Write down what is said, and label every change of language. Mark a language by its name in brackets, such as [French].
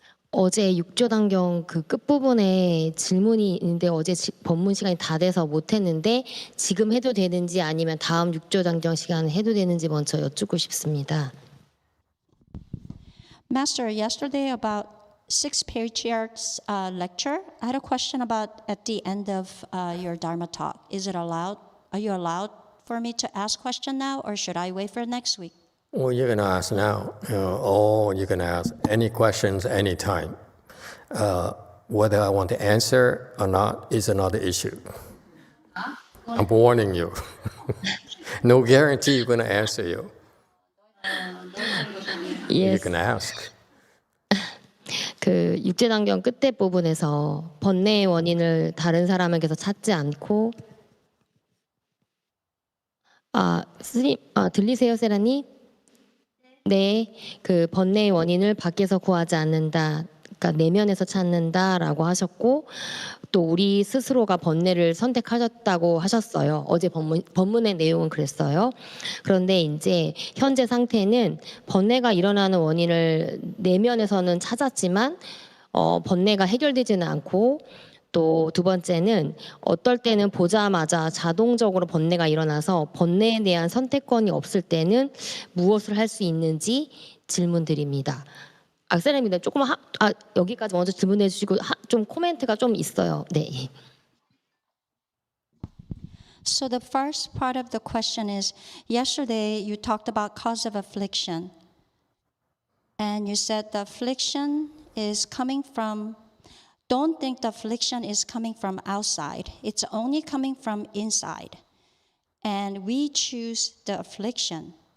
[Korean] 어제 육조단경 그 끝부분에 질문이 있는데 어제 법문 시간이 다 돼서 못했는데 지금 해도 되는지 아니면 다음 육조단경 시간에 해도 되는지 먼저 여쭙고 싶습니다. [English] Master, yesterday about 6 patriarchs lecture, I had a question about at the end of your Dharma talk. Is it allowed? Are you allowed for me to ask question now, or should I wait for next week? Well, you can ask now, or you can ask any questions anytime. Whether I want to answer or not is another issue. I'm warning you. No guarantee you're going to answer you. Yes. You can ask. [Korean] 그 육제단경 끝에 부분에서 번뇌의 원인을 다른 사람에게서 찾지 않고 스님 들리세요, 세라님? 네, 그 번뇌의 원인을 밖에서 구하지 않는다. 그러니까 내면에서 찾는다라고 하셨고 또 우리 스스로가 번뇌를 선택하셨다고 하셨어요. 어제 법문의 내용은 그랬어요. 그런데 이제 현재 상태는 번뇌가 일어나는 원인을 내면에서는 찾았지만 번뇌가 해결되지는 않고 또 두 번째는 어떨 때는 보자마자 자동적으로 번뇌가 일어나서 번뇌에 대한 선택권이 없을 때는 무엇을 할 수 있는지 질문드립니다. 악셀입니다. 조금만 여기까지 먼저 질문해 주시고 좀 코멘트가 좀 있어요. 네. [English] So the first part of the question is, yesterday you talked about cause of affliction. And you said the affliction is coming from, don't think the affliction is coming from outside. It's only coming from inside. And we choose the affliction.